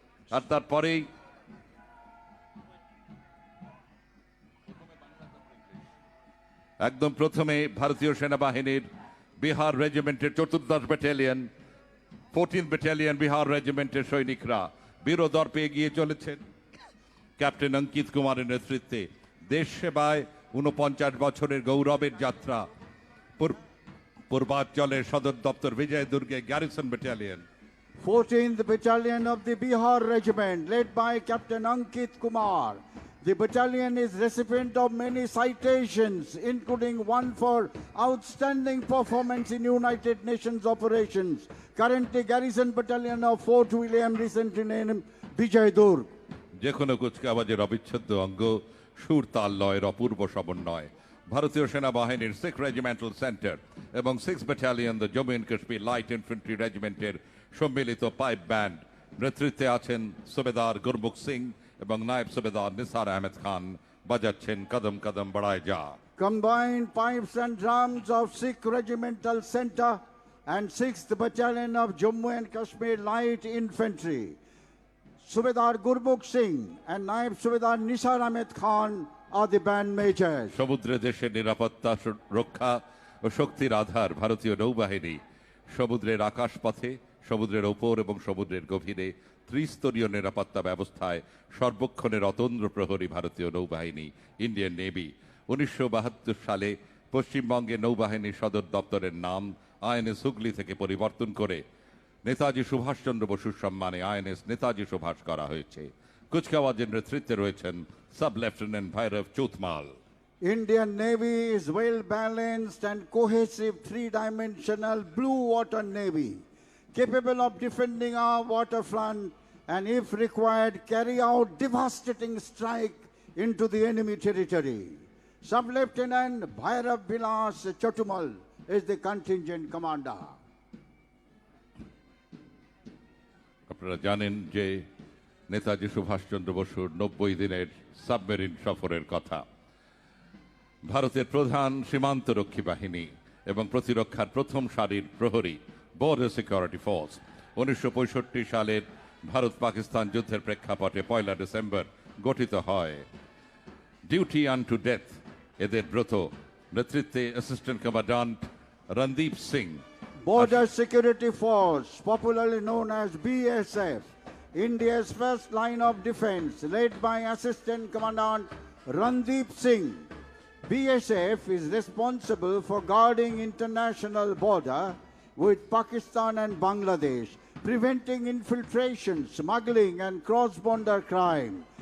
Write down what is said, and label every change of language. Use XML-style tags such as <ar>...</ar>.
<bn>আর তারপরেই একদম প্রথমে ভারতীয় সেনাবাহিনীর Bihar রেজিমেন্টের ৪র্দশ battalion, 14th battalion Bihar রেজিমেন্টের সৈনিকরা বীরদর্পে এগিয়ে চলেছেন ক্যাপ্টেন অঙ্কিত কুমারের নেতৃত্বে। দেশ সেবায় ৪৯ বছরের গৌরবের যাত্রা। পূর্বাঞ্চলের সদর দপ্তর বিজয় দুর্গে garrison battalion,</bn> <en>14th Battalion of the Bihar Regiment, led by Captain Ankit Kumar. The battalion is recipient of many citations, including one for outstanding performance in United Nations operations. Currently, Garrison Battalion of Fort William, recently named Vijay Durg.</en> <bn>যে কোনো কুচকাওয়াজের অবিচ্ছেদ্য অঙ্গ সুর তাল লয়ের অপূর্ব সমন্বয়। ভারতীয় সেনাবাহিনীর 6th regimental centre এবং 6th battalion the Jammu and Kashmir light infantry রেজিমেন্টের সম্মিলিত পাইপ ব্যান্ড। নেতৃত্বে আছেন সুবেদার গুরমুখ সিং এবং নায়েব সুবেদার নিসার আহমেদ খান, বাজাচ্ছেন কদম কদম বড়ায় যা।</bn> <en>Combined pipes and drums of 6th Regimental Center and 6th Battalion of Jammu and Kashmir Light Infantry. Subedar Gurmukh Singh and Naib Subedar Nisar Ahmed Khan are the band majors.</en> <bn>সমুদ্রে দেশের নিরাপত্তা রক্ষা ও শক্তির আধার ভারতীয় নৌবাহিনী। সমুদ্রের আকাশপথে, সমুদ্রের ওপর এবং সমুদ্রের গভীরে ত্রিস্তরীয় নিরাপত্তা ব্যবস্থায় সর্বক্ষণের অতন্দ্র প্রহরী ভারতীয় নৌবাহিনী, ইন্ডিয়ান নেভি। ১৯৭২ সালে পশ্চিমবঙ্গে নৌবাহিনীর সদর দপ্তরের নাম আইএনএস হুগলি থেকে পরিবর্তন করে নেতাজি সুভাষচন্দ্র বসুর সম্মানে আইএনএস নেতাজি সুভাষ করা হয়েছে। কুচকাওয়াজের নেতৃত্বে রয়েছেন sub lieutenant Bhairab চৌথমাল।</bn> <en>Indian Navy is well-balanced and cohesive three-dimensional blue water navy, capable of defending our waterfront and, if required, carry out devastating strike into the enemy territory. Sub-Lieutenant Bhairav Vilas Chotumal is the contingent commander.</en> <bn>আপনারা জানেন যে নেতাজি সুভাষচন্দ্র বসুর ৯০ দিনের submarine সফরের কথা। ভারতের প্রধান সীমান্তরক্ষী বাহিনী এবং প্রতিরক্ষার প্রথম সারির প্রহরী বর্ডার সিকিউরিটি ফোর্স ১৯৬৫ সালের ভারত পাকিস্তান যুদ্ধের প্রেক্ষাপটে ১ ডিসেম্বর গঠিত হয়।</bn> <en>duty unto death</en> <bn>এদের ব্রত। নেতৃত্বে assistant commandant Randeep Singh.</bn> <en>Border Security Force, popularly known as BSF, India's first line of defense, led by Assistant Commandant Randeep Singh. BSF is responsible for guarding international border with Pakistan and Bangladesh, preventing infiltration, smuggling and cross-border crime.</en>